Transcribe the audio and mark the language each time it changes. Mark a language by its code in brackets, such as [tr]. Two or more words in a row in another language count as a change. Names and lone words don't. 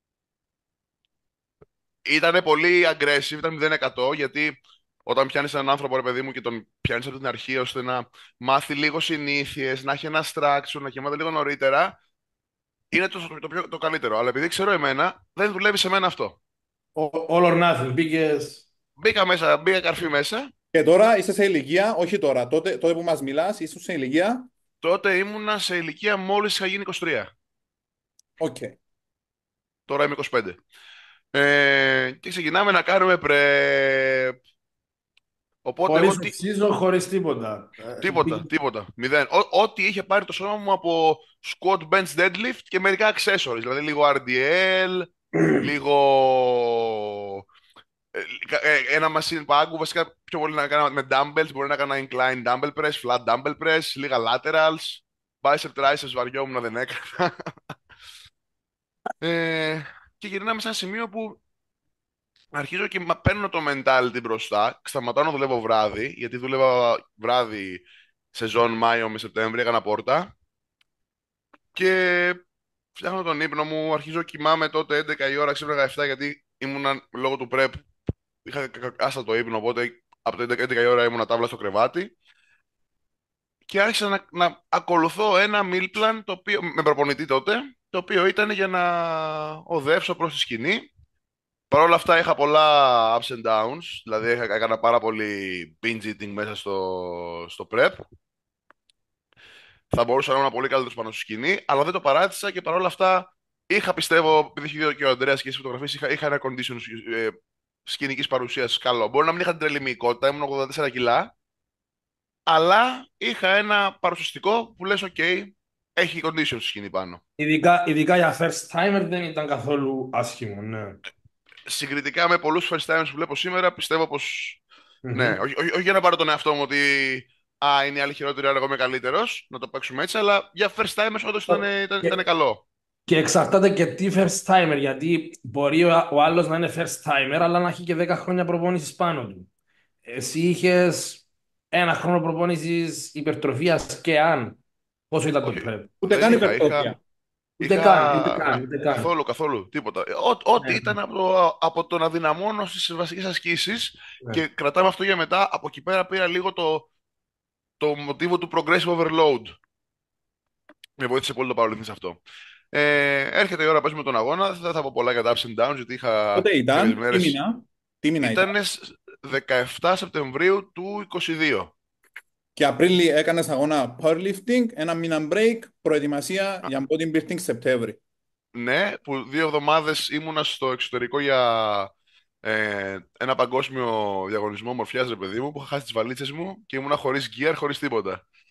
[el] Ήταν πολύ aggressive, ήταν 0%, γιατί όταν πιάνεις έναν άνθρωπο, ρε παιδί μου, και τον πιάνεις από την αρχή ώστε να μάθει λίγο συνήθειες, να έχει ένα structure, να κοιμάται λίγο νωρίτερα, είναι το καλύτερο. Αλλά επειδή ξέρω εμένα, δεν δουλεύει σε μένα αυτό. [en] All or nothing. [el] Μπήκες. Μπήκα καρφί μέσα. Και τώρα είσαι σε ηλικία, όχι τώρα, τότε που μας μιλάς, είσαι σε ηλικία. Τότε ήμουνα σε ηλικία μόλις είχα γίνει 23. Οκ. Τώρα είμαι 25. Και ξεκινάμε να κάνουμε Οπότε Χωρίς off-season, χωρίς τίποτα. τίποτα. Μηδέν. Ό,τι είχε πάρει το σώμα μου από [en] squat, bench, deadlift [el] και μερικά accessories. Δηλαδή λίγο RDL, λίγο ένα machine πάγκου. Βασικά πιο πολύ να κάνω με dumbbells. Μπορεί να κάνω [en] incline dumbbell press, flat dumbbell press, [el] λίγα laterals. [en] Bicep, triceps [el] βαριόμουν, δεν έκανα. Και γυρνάμε σε ένα σημείο που αρχίζω και παίρνω το mentality μπροστά. Σταματάω να δουλεύω βράδυ, γιατί δούλευα βράδυ σεζόν Μάιο με Σεπτέμβρη, έκανα πόρτα. Και φτιάχνω τον ύπνο μου, αρχίζω κοιμάμαι τότε 11 η ώρα, ξύπναγα 7 γιατί ήμουνα λόγω του prep. Είχα άστα το ύπνο, οπότε από το 11 η ώρα ήμουνα τάβλα στο κρεβάτι. Και άρχισα να ακολουθώ ένα [en] meal plan, [el] με προπονητή τότε, το οποίο ήταν για να οδεύσω προς τη σκηνή. Παρ' όλα αυτά είχα πολλά [en] ups and downs, [el] δηλαδή έκανα πάρα πολύ [en] binge eating [el] μέσα στο prep. Θα μπορούσα να ήμουν πολύ καλύτερος πάνω στη σκηνή, αλλά δεν το παράτησα και παρ' όλα αυτά είχα, πιστεύω, επειδή έχει δει και ο Ανδρέας και στις φωτογραφίες, είχα ένα condition σκηνικής παρουσίας καλό. Μπορεί να μην είχα την τρελή μυϊκότητα, ήμουν 84 κιλά, αλλά είχα ένα παρουσιαστικό που λες, OK, έχει condition στη σκηνή πάνω. Ειδικά για [en] first timer [el] δεν ήταν καθόλου άσχημο, ναι. Συγκριτικά με πολλούς [en] first timers [el] που βλέπω σήμερα, πιστεύω πως. Ναι, Μμμ. όχι για να πάρω τον εαυτό μου ότι είναι οι άλλοι χειρότεροι, άρα εγώ είμαι καλύτερος, να το παίξουμε έτσι, αλλά για [en] first timers [el] όντως ήταν Και, καλό. και εξαρτάται και τι [en] first timer, [el] γιατί μπορεί ο άλλος να είναι [en] first timer, [el] αλλά να έχει και 10 χρόνια προπόνησης πάνω του. Εσύ είχες 1 χρόνο προπόνησης υπερτροφίας και αν. Πόσο ήταν το Όχι, prep? Ούτε δεν καν είχα. υπερτροφία. Ούτε καν, ούτε Είχα καν, ούτε καν. καθόλου, τίποτα. Ό,τι Ναι, ήταν από το να δυναμώνω στις βασικές ασκήσεις ναι. και κρατάμε αυτό για μετά. Από εκεί πέρα πήρα λίγο το μοτίβο του [en] progressive overload. [el] Με βοήθησε πολύ το powerlifting σε αυτό. Έρχεται η ώρα να παίζουμε τον αγώνα. Δεν θα πω πολλά για τα [en] ups and downs, [el] γιατί είχα Πότε κάποιες ήταν, μέρες. τι μήνα ήταν. Ήταν 17 Σεπτεμβρίου του 22. Και Απρίλη έκανες αγώνα powerlifting, ένα μήνα break, προετοιμασία Α, για bodybuilding Σεπτέμβρη. ναι, που 2 εβδομάδες ήμουνα στο εξωτερικό για ένα παγκόσμιο διαγωνισμό μορφιάς, ρε παιδί μου, που είχα χάσει τις βαλίτσες μου και ήμουνα χωρίς gear, χωρίς τίποτα.